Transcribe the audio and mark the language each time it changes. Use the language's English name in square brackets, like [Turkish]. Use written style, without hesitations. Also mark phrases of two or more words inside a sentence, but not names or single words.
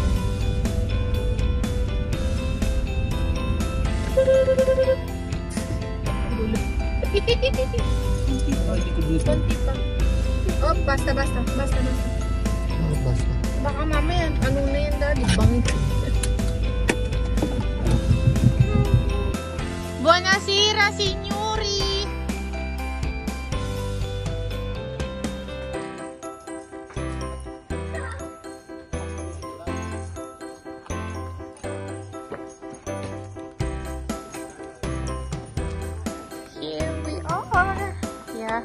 [Filipino] Gulo. Konti pa. Oh, basta. Basta. Baka mamaya, ano na yan, daddy? Bangit. [Italian] Buonasera, signori! [English] Here we are. Yeah.